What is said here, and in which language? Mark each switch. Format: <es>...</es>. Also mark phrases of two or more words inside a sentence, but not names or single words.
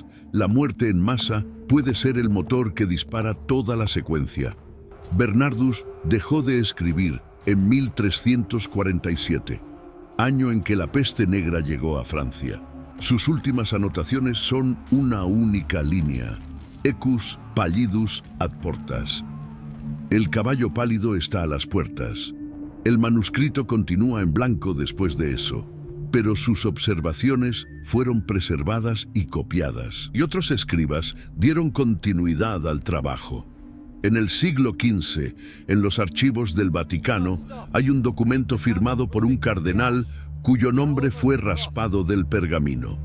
<es>La muerte en masa puede ser el motor que dispara toda la secuencia. Bernardus dejó de escribir en 1347, año en que la peste negra llegó a Francia. Sus últimas anotaciones son una única línea:</es> <la>Ecus pallidus ad portas.</la> <es>El caballo pálido está a las puertas. El manuscrito continúa en blanco después de eso, pero sus observaciones fueron preservadas y copiadas, y otros escribas dieron continuidad al trabajo. En el siglo XV, en los archivos del Vaticano, hay un documento firmado por un cardenal cuyo nombre fue raspado del pergamino.</es>